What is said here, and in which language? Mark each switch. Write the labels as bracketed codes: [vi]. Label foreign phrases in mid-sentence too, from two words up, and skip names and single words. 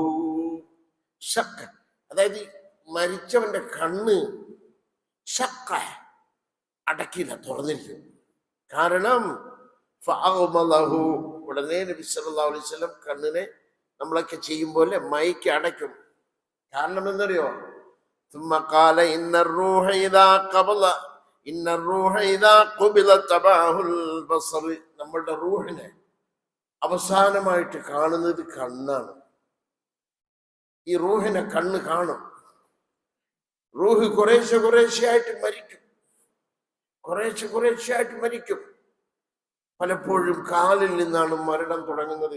[ml] ശഖ്ഖ അതായത് മരിച്ചവന്റെ കണ്ണ് ശഖ്ഖ അടക്കില്ല, തുറന്നിരിക്കും. കാരണം ഫഅഗ്മളഹു. ഉടനെ നബി സല്ലല്ലാഹു അലൈഹി വസല്ലം കണ്ണിനെ നമ്മളൊക്കെ ചെയ്യും പോലെ മൈക്ക് അടയ്ക്കും. കാരണം എന്നറിയോ? [ar] ثم قال إن الروح إذا قبل تبعه البصر. [ml] നമ്മളുടെ റൂഹിനെ അവസാനമായിട്ട് കാണുന്നത് കണ്ണാണ്. ഈ റൂഹിനെ കണ്ണ് കാണും. റൂഹ് കുറേശ്ശെയായിട്ട് മരിക്കും. പലപ്പോഴും കാലിൽ നിന്നാണ് മരണം തുടങ്ങുന്നത്.